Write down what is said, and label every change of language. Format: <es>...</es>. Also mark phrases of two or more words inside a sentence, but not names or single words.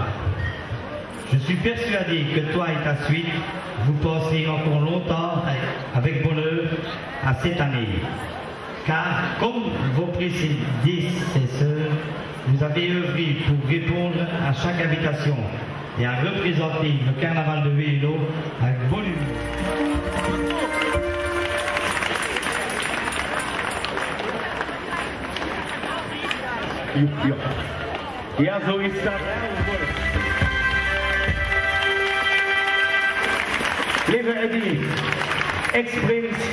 <fr>Je suis persuadé que toi et ta suite, vous passerez encore longtemps avec bonheur à cette année. car, comme vos prédécesseurs, vous avez œuvré pour répondre à chaque invitation et à représenter le carnaval de Wélo avec volume.</fr> <nl>Ja, zo is dat. Lieve Eddie, ex-prins.</nl>